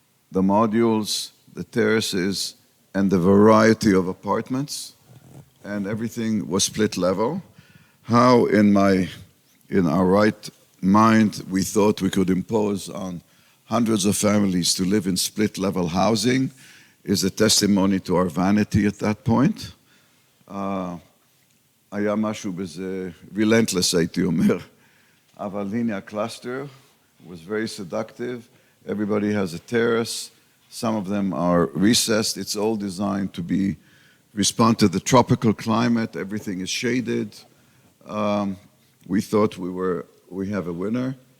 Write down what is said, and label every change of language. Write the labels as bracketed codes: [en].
[en] The modules, the terraces, and the variety of apartments, and everything was split level. How in our right mind we thought we could impose on hundreds of families to live in split-level housing is a testimony to our vanity at that point. [he] היה משהו בזה [en] relentless, [he] הייתי אומר. אבל הנה הקלאסטר [en] was very seductive. Everybody has a terrace. Some of them are recessed. It's all designed to respond to the tropical climate. Everything is shaded. We thought we have a winner.